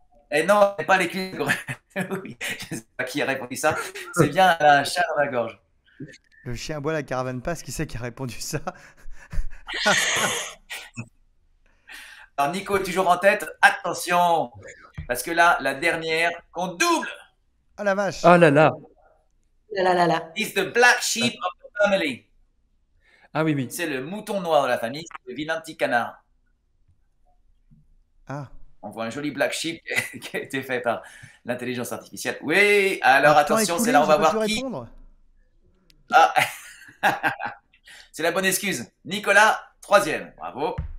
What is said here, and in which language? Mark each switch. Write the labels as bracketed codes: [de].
[fr] Et non, c'est pas les cuisses de grenouille. Je ne sais pas qui a répondu ça. C'est bien, elle a un chat dans la gorge. Le chien aboie, la caravane passe. Qui c'est qui a répondu ça? Alors Nico, toujours en tête. Attention, parce que là, la dernière, qu'on double, Ah la vache. Ah là là. Là, là, là. [en] is the black sheep of the family. [fr] Ah oui, oui. C'est le mouton noir de la famille, c'est le vilain petit canard. Ah. On voit un joli black sheep qui a été fait par l'intelligence artificielle. Oui, alors Ah, temps attention, écoulé, c'est là, on j'ai va pas pu voir qui. répondre. Ah. C'est la bonne excuse. Nicolas, 3e, bravo.